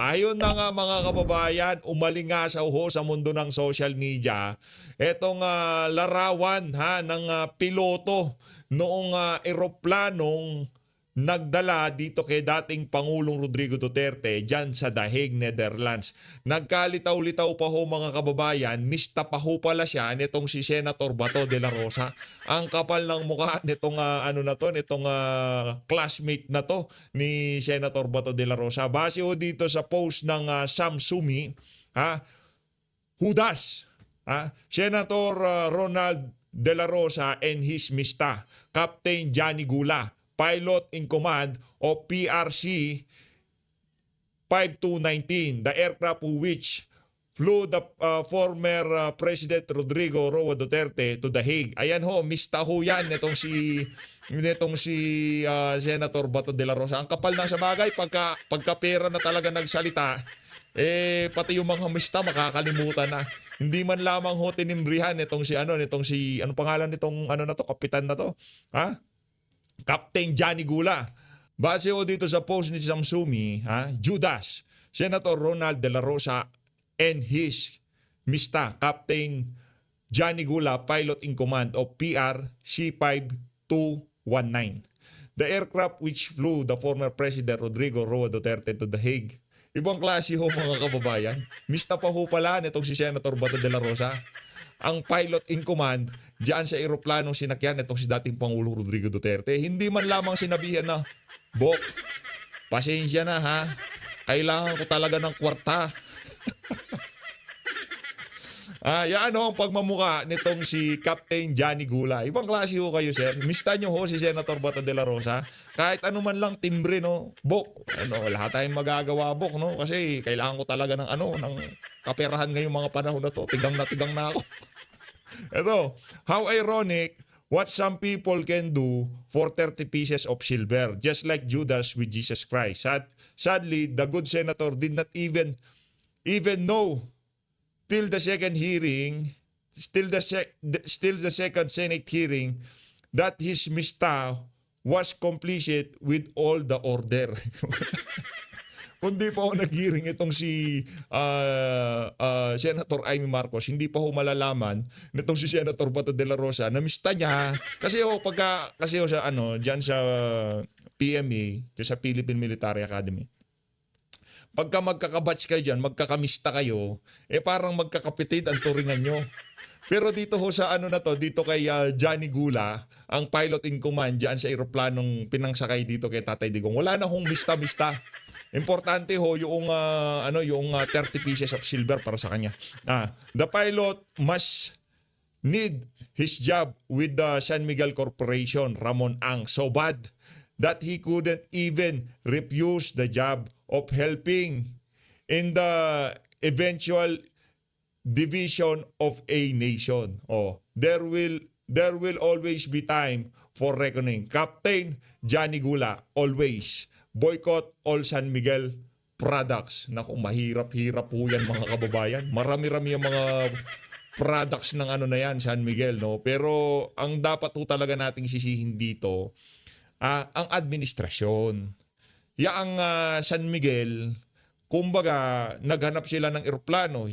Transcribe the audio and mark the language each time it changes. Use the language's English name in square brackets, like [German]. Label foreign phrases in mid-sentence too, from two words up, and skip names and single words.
[Filipino] Ayun na nga mga kababayan, umalingasaw ho sa mundo ng social media etong larawan ng piloto noong eroplanong nagdala dito kay dating Pangulong Rodrigo Duterte dyan sa The Hague, Netherlands. Nagkalitaw-litaw pa ho mga kababayan, mista pa ho pala siya nitong si Senator Bato de la Rosa. Ang kapal ng mukha nitong nitong classmate na to ni Senator Bato de la Rosa. Base ho dito sa post ng [English] Sam Sumi, Hudas, Senator Ronald de la Rosa and his mista, Captain Johnny Gula, Pilot in Command o PRC 5219, the aircraft which flew the former President Rodrigo Roa Duterte to The Hague. [Filipino] Ayan ho, mista ho yan nitong si Senator Bato de la Rosa. Ang kapal na sa bagay, pagka pera na talaga nagsalita, pati yung mga mista makakalimutan na. Hindi man lamang ho tinimbrihan nitong si ano pangalan nitong kapitan na to? [English] Captain Johnny Gula. [Filipino] Base ho dito sa post ni [English] Samsumi, Judas, Senator Ronald de la Rosa and his mista, Captain Johnny Gula, Pilot in Command of PRC 5219. The aircraft which flew the former President Rodrigo Roa Duterte to The Hague. [Filipino] Ibang klase ho mga kababayan. Mista pa ho pala nitong si Senator Bato de la Rosa. Ang [English] pilot in command [Filipino] diyan sa eroplanong sinakyan itong si dating Pangulong Rodrigo Duterte. Hindi man lamang sinabihan na, Bok, pasensya na ha. Kailangan ko talaga ng kwarta. Yan ho ang pagmamuka nitong si Captain Johnny Gula. Ibang klase ho kayo, sir. Mista nyo ho si Senator Bato de la Rosa. Kahit ano man lang timbre, no? Bok, lahat tayong magagawa, Bok, no? Kasi kailangan ko talaga ng ng kaperahan ngayong mga panahon na to. Tigang na ako. Ito, [English] how ironic what some people can do for 30 pieces of silver, just like Judas with Jesus Christ. Sadly, the good senator did not even know till the second hearing, still the second Senate hearing, that his mista was complicit with all the order. [Filipino] Kundi pa ho nag-hearing itong si Senator Amy Marcos, hindi pa ho malalaman nitong si Senator Bato de la Rosa na mista niya. Kasi ho sa diyan sa PMA, sa Philippine Military Academy. Pagka magkakabatch kayo diyan, magkakamista kayo, parang magkakapitid ang turingan nyo. Pero dito ho sa dito kay Johnny Gula, ang [English] pilot in command [Filipino] diyan sa eroplanong pinangsakay dito kay Tatay Digong. Wala na hong mista-mista. Importante ho yung [English] 30 pieces of silver [Filipino] para sa kanya. [English] The pilot must need his job with the San Miguel Corporation, Ramon Ang, so bad that he couldn't even refuse the job of helping in the eventual division of a nation. There will always be time for reckoning. Captain Johnny Gula, always boycott all San Miguel products. [Filipino] Naku, mahirap-hirap po yan mga kababayan. Marami-rami yung mga products ng na yan, San Miguel, no? Pero ang dapat po talaga nating sisihin dito, ang administrasyon. Yang San Miguel, kumbaga, naghanap sila ng eroplano.